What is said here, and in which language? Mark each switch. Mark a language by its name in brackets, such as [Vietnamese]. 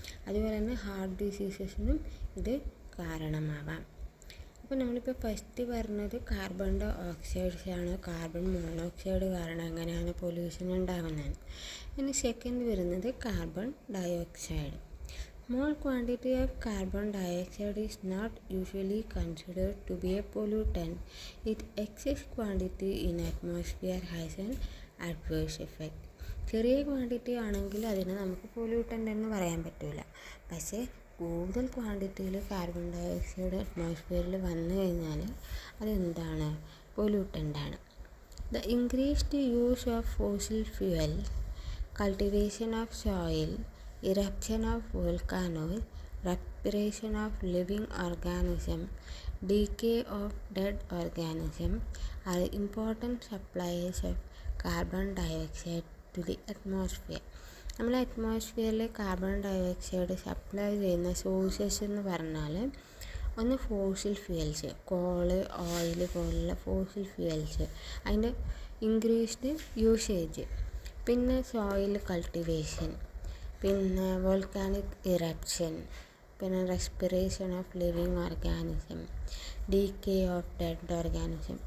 [Malayalam] അതുപോലെ തന്നെ ഹാർട്ട് ഡിസീസസിനും ഇത് കാരണമാവാം. അപ്പോൾ നമ്മളിപ്പോൾ ഫസ്റ്റ് പറഞ്ഞത് കാർബൺ ഡൈ ഓക്സൈഡ്സ് ആണ്. കാർബൺ മോണോക്സൈഡ് കാരണം എങ്ങനെയാണ് പൊല്യൂഷൻ ഉണ്ടാകുന്നത്. ഇനി സെക്കൻഡ് വരുന്നത് carbon dye oxide. [English] Small quantity of carbon dioxide is not usually considered to be a pollutant. Its excess quantity in atmosphere has an adverse effect. [Malayalam] ചെറിയ quantity ആണെങ്കിൽ അതിനെ നമുക്ക് പൊല്യൂട്ടൻ്റ് എന്ന് പറയാൻ പറ്റില്ല. പക്ഷേ കൂടുതൽ ക്വാണ്ടിറ്റിയിൽ കാർബൺ ഡൈ ഓക്സൈഡ് അറ്റ്മോസ്ഫിയറിൽ വന്നു കഴിഞ്ഞാൽ അതെന്താണ്? പൊല്യൂട്ടൻ്റാണ്. [English] The increased use of fossil fuel, cultivation of soil, eruption of volcanoes, respiration of living organisms, decay of dead organisms are important suppliers of carbon dioxide to the atmosphere. [Malayalam] നമ്മൾ അറ്റ്മോസ്ഫിയറിൽ carbon dye oxide supply ചെയ്യുന്ന sources എന്ന് പറഞ്ഞാൽ ഒന്ന് fossil fuels, call, oil പോലുള്ള fossil fuels, അതിൻ്റെ increased usage, പിന്നെ soil cultivation, പിന്നെ volcanic eruption, പിന്നെ respiration of living organism, decay of dead organism.